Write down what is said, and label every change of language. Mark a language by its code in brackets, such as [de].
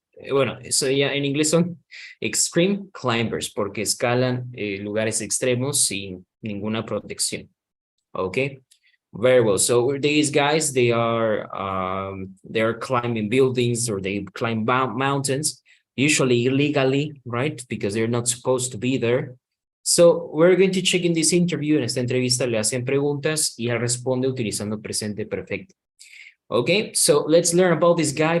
[es] Bueno, eso ya en inglés son extreme climbers porque escalan lugares extremos sin ninguna protección. [en] Okay, very well. So these guys, they are climbing buildings or they climb mountains, usually illegally, right? Because they're not supposed to be there. So we're going to check in this interview. [es] En esta entrevista le hacen preguntas y él responde utilizando presente perfecto. [en] Okay, so let's learn about this guy.